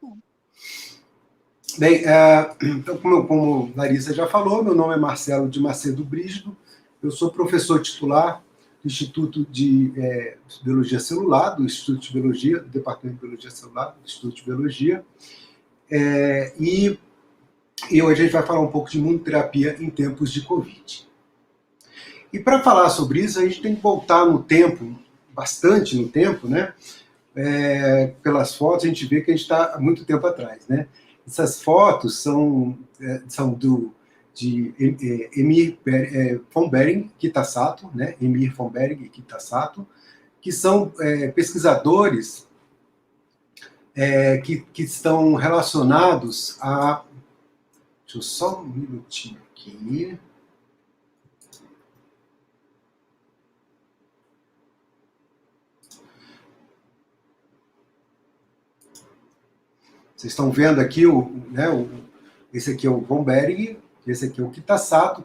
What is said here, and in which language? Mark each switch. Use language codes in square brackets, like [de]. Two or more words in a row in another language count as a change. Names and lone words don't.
[pt] Bem, então, como Larissa já falou, meu nome é Marcelo de Macedo Brígido, eu sou professor titular do Instituto de Biologia Celular, do Instituto de Biologia, do Departamento de Biologia Celular, do Instituto de Biologia, e hoje a gente vai falar um pouco de imunoterapia em tempos de Covid. E para falar sobre isso, a gente tem que voltar no tempo, bastante no tempo, né? Pelas fotos, a gente vê que a gente está há muito tempo atrás, né? Essas fotos são de Emir von Behring Kitasato, né? Emir von Behring Kitasato, que são pesquisadores que estão relacionados a... Deixa eu só um minutinho aqui. Vocês estão vendo aqui, esse aqui é o von Behring, esse aqui é o Kitasato.